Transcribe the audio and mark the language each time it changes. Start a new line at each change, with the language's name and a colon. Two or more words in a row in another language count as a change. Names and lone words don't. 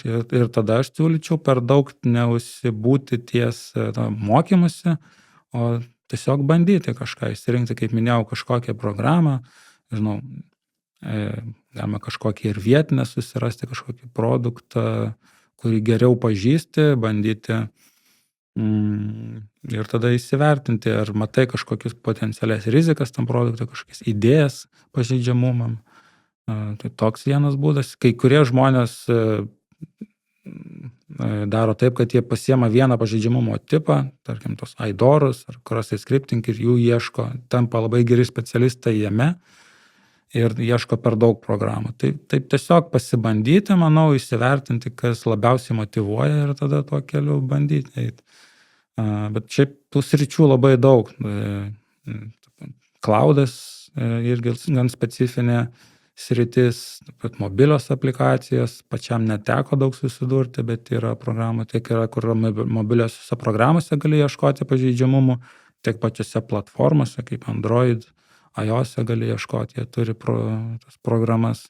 Lithuanian: ir tada aš siūlyčiau per daug neusibūti ties mokymusi, o tiesiog bandyti kažką išsirinkti, kaip minėjau, kažkokią programą, žinau, galima kažkokį ir vietinę susirasti, kažkokį produktą, kurį geriau pažįsti, bandyti ir tada įsivertinti, ar matai kažkokius potencialias rizikas tam produktui, kažkokias idėjas pažeidžiamumam. Tai toks vienas būdas. Kai kurie žmonės daro taip, kad jie pasiema vieną pažeidžiamumo tipą, tarkim tos aidorus ar
English: cross-site scripting
Lithuanian: ir jų ieško, tampa labai geri specialistai jame ir ieško per daug programų. Tai taip tiesiog pasibandyti, manau, įsivertinti, kas labiausiai motyvuoja ir tada tuo keliu bandyti eiti. Bet šiaip tų sričių labai daug. Cloudas irgi gan specifinė sritis, bet mobilios aplikacijos, pačiam neteko daug susidurti, bet yra programų, tiek yra, kur mobiliosiose programose gali ieškoti pažeidžiamumų, tiek pačiose platformose, kaip Android, iOS gali ieškoti, jie turi tas programas.